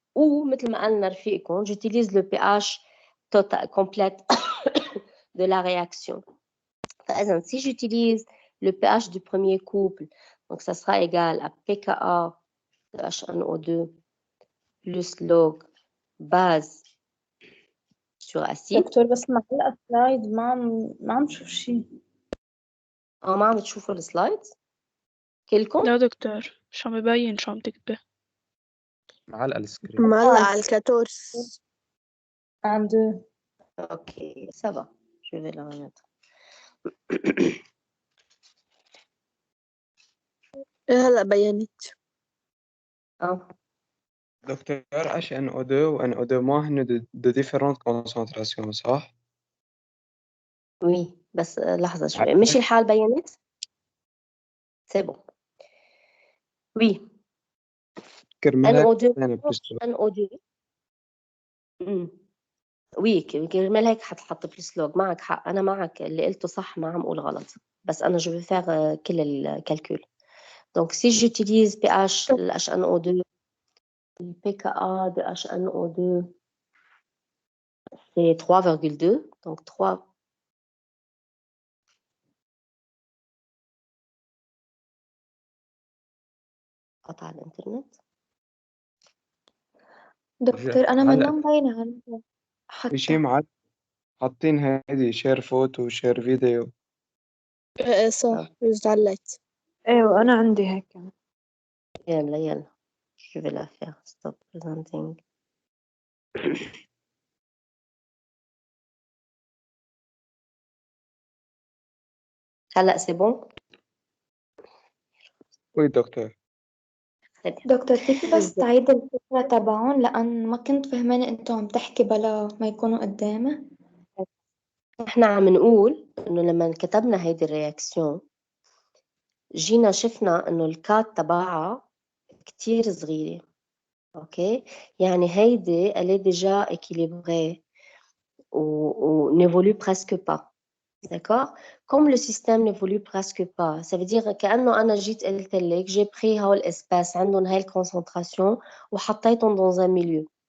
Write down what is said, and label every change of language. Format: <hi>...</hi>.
<fr>ou</fr> <ar>مثل ما قالنا رفيقكم</ar> <fr>j'utilise le pH total complète de la réaction. فإذا si j'utilise le pH du premier couple, donc ça sera égal à pKa de H1O2 plus log base sur acide.</fr> <ar>دكتور بس معلقة سلايد ما عم شوف شيء. ما عم تشوفوا السلايد كلكم؟ لا دكتور مش عم يبين شو عم تكتبي. معلقة السكرين. معلقة على الكاتورس. عنده.</ar> <fr>اوكي ça va je vais la remettre.</fr> <ar>هلا بينت. دكتور HNO2 و NO2 هن de différentes concentrations صح؟ وي بس لحظة شوي مش الحال بينت؟</ar> <fr>c'est bon. Oui.</fr> <ar>NO2 NO2 وي كرمال هيك حتحط بلس لوج. معك حق، أنا معك اللي قلته صح، ما عم أقول غلط، بس أنا</ar> <fr>جو vais faire</fr> <ar>كل الكالكول.</ar> <fr>Donc si j'utilise pH le HNO2 le pKa de HNO2 c'est 3,2 donc 3</fr> <ar>قطع الانترنت. دكتور أنا منا مبينة عندي في شي معك حاطين هيدي شير فوتو وشير فيديو. صح رجعت علقت. ايوه أنا عندي هيك.</ar> <fr>يلا je vais la faire</fr> <en>stop presenting.</en> <fr>هلا c'est bon.</fr> <ar>وي دكتور. دكتور فيكي بس تعيد الفكرة تبعهم لأن ما كنت فهمانة أنتوا عم تحكي بلا ما يكونوا قدامي. احنا عم نقول انه لما كتبنا هيدي الرياكسيون جينا شفنا انه الكات تبعها كتير صغيرة. اوكي يعني هيدي</ar> <fr>elle est déjà équilibrée ou n'évolue presque pas. D'accord? Comme le système n'évolue presque pas, ça veut dire</fr> <ar>كأنه أنا جيت قلت لك</ar> <fr>j'ai pris</fr> <ar>هول الاسباس عندهم هاي الكونسنتراسيون وحطيتهم</ar> <fr>dans un milieu.</fr>